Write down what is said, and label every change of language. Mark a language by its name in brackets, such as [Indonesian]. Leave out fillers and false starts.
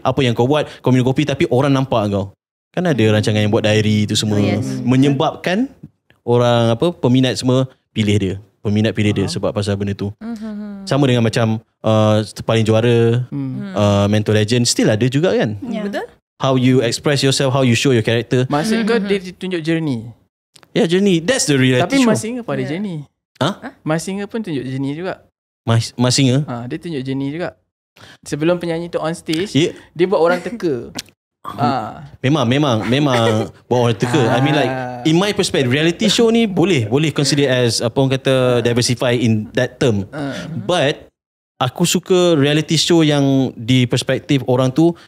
[Malay] Apa yang kau buat, kau minum kopi tapi orang nampak kau. Kan ada rancangan yang buat diary tu semua, menyebabkan orang peminat semua pilih dia. Peminat pilih dia sebab pasal benda tu. Sama dengan macam paling juara, Mentor Legend, still ada juga kan. Betul? [English] How you express yourself, how you show your character. [Malay] Maksud kau dia tunjuk journey. [English] Journey. That's the reality [Malay] Tapi [English] show. [Malay] Masked Singer pun ada journey. Masked Singer pun tunjuk journey juga. Masked Singer. Dia tunjuk journey juga. Sebelum penyanyi tu on stage, dia buat orang teka. Memang buat orang teka. [English] I mean like, in my perspective, reality show [Malay] ni boleh [English] consider as [Malay] apa orang kata [English] diversify in that term. [Malay] But aku suka reality show yang di perspektif orang tu.